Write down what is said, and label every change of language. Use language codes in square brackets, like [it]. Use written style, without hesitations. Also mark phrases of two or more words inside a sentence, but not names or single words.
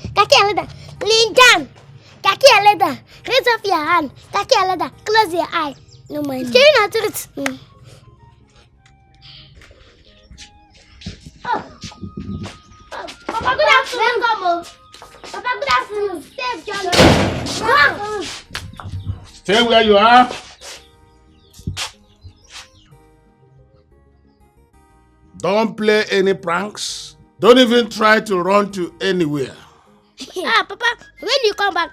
[en] Kaki Aleda, lean down. Kaki Aleda, raise off your hand. Kaki Aleda, close your eye. No mind. Do you not do it? Papa, good afternoon, Gomo. Papa, good afternoon. Stay, John. Stay where you are. Don't play any pranks. Don't even try to run to anywhere. Papa, when you come back?